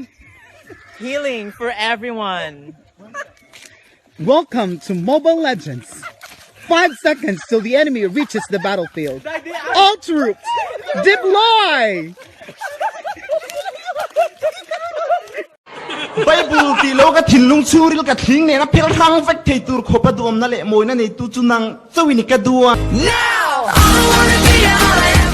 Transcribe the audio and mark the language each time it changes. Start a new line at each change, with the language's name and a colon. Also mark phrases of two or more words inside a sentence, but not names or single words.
English: Healing for everyone. Welcome to Mobile Legends. 5 seconds till the enemy reaches the battlefield. All troops, deploy!
Mizo: Bible ti lo ka thinlung churil ka thing ne na phel thang fek thei tur khopa duam na le moina nei tu chunang chawini ka duwa.
English: Now I wanna be all I